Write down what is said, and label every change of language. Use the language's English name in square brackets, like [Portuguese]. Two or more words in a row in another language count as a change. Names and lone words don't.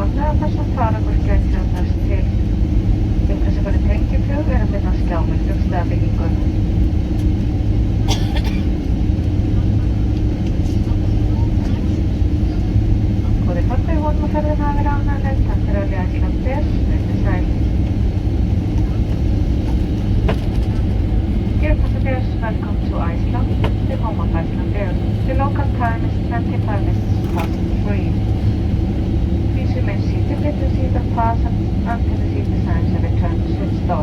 [Icelandic] þar sem farangur gæti annars til. Upplýsingar tengiflug að finna á skjánum flugstaðabyggingu. Góðir farþegar, vonum að ferðin hafi verið ánægjuleg. Takk fyrir að velja Icelandair. Verið sæl. [English] Dear passengers, welcome to Iceland, the home of Icelandair. The local time is 25 minutes past 3. Please remain seated with your seatbelt fastened until the seat signs have returned to its stop.